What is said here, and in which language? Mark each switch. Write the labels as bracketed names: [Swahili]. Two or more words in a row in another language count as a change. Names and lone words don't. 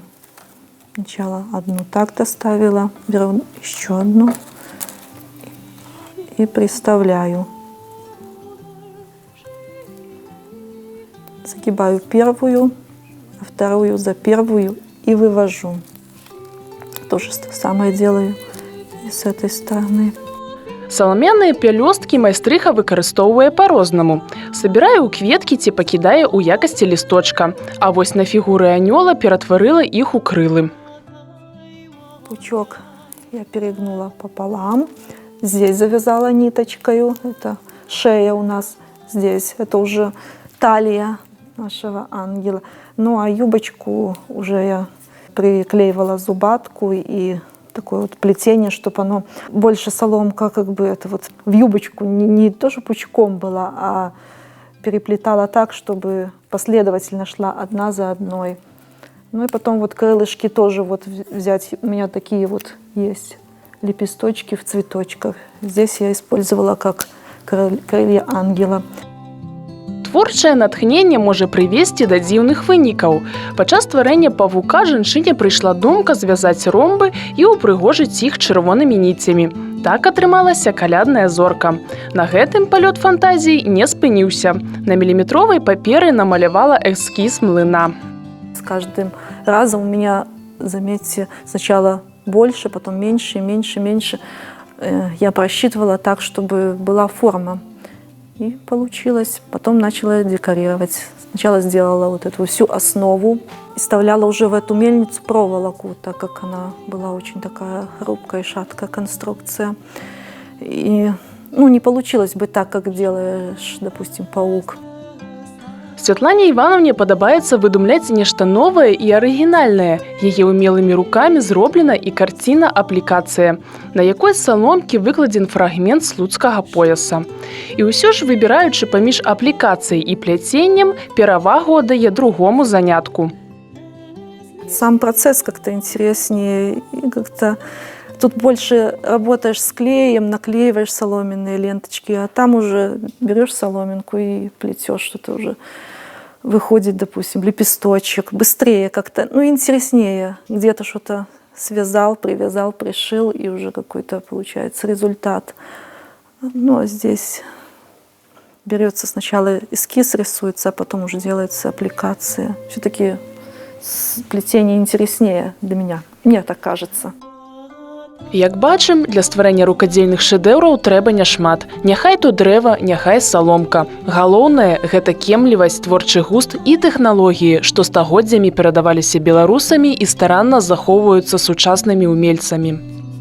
[Russian] Сначала одну так доставила, беру еще одну и приставляю. Загибаю первую, а вторую за первую и вывожу. То же самое делаю и с этой стороны. [Belarusian] Саламяныя пялёсткі майстрыха выкарыстоўвае па-рознаму. Сабірае ў кветкі ці пакідае ў якасці лісточка. А вось на фігуры анёла ператварыла іх у крылы. [Russian] Пучок я перегнула пополам. Здесь завязала ниточкой. Это шея у нас здесь. Это уже талия нашего ангела. Ну а юбочку уже я приклеивала зубатку и такое вот плетение, чтобы оно больше соломка как бы это вот в юбочку не тоже пучком была, а переплетала так, чтобы последовательно шла одна за одной. Ну и потом вот крылышки тоже вот взять. У меня такие вот есть лепесточки в цветочках. Здесь я использовала как крылья ангела. [Belarusian] Творчае натхненне можа прывесці да дзіўных вынікаў. Падчас стварэння павука жанчыне прыйшла думка звязаць ромбы і ўпрыгожыць іх чырвонымі ніцямі. Так атрымалася калядная зорка. На гэтым палёт фантазіі не спыніўся. На міліметровай паперы намалявала эскіз млына. [Russian] С каждым разом у меня, заметьте, сначала больше, потом меньше, меньше, меньше. Я просчитывала так, чтобы была форма. И получилось. Потом начала декорировать. Сначала сделала вот эту всю основу и вставляла уже в эту мельницу проволоку, так как она была очень такая хрупкая и шаткая конструкция. И не получилось бы так, как делаешь, допустим, паук. [Belarusian] Святлане Іванаўне падабаецца выдумляць нешта новае і арыгінальнае. Яе ўмелымі рукамі зроблена і карціна-аплікацыя, на якой з саломкі выкладзен фрагмент слуцкага пояса. І ўсё ж, выбіраючы паміж аплікацыяй і пляценнем, перавагу аддае другому занятку. [Russian] Сам процесс как-то интереснее, и как-то тут больше работаешь с клеем, наклеиваешь соломенные ленточки, а там уже берешь соломинку и плетешь что-то уже. Выходит, допустим, лепесточек, быстрее как-то, интереснее. Где-то что-то связал, привязал, пришил, и уже какой-то получается результат. Ну, а здесь берется сначала эскиз рисуется, а потом уже делается аппликация. Все-таки плетение интереснее для меня. Мне так кажется. [Belarusian] Як бачым, для стварэння рукадзельных шэдэўраў трэба няшмат. Няхай то дрэва, няхай саломка. Галоўнае – гэта кемлівасць, творчы густ і тэхналогіі, што стагоддзямі перадаваліся беларусамі і старанна захоўваюцца сучаснымі ўмельцамі.